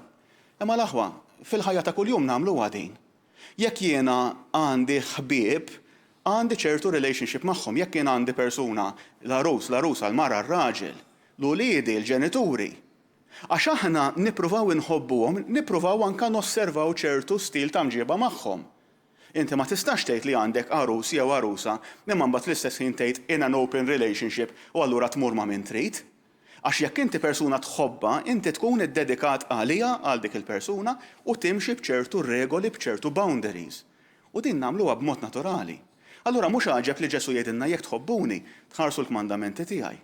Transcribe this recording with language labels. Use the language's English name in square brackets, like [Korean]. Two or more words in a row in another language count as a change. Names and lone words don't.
[Maltese] Imma l-aħwa, fil-ħajja ta' kuljum nagħmlu għadin. Jekk jiena għandi ħbieb, għandi ċertu relationship magħhom, jekk jien għandi persuna l-arusa, l-mara, r-raġel, l-uliedi, l-ġenituri. Għax aħna nippruvaw inħobbuhom, nippruvaw anke nosservaw ċertu stil ta' mġieba magħhom. Inti ma tistax tgħid li għandek arus jew arusa, imma mbagħad l-istess ħin tgħid [English] in an open relationship [Maltese] u allura tmur ma' min trid. Għax jekk inti persuna tħobba, inti tkun iddedikat għalija għal dik il-persuna u timxi b'ċertu regoli, b'ċertu boundaries. U din nagħmluha b'mod naturali. Allura mhux għaġeb li Ġesu jgħidilna jekk tħobbuni, tħarsu l-kmandamenti tiegħi.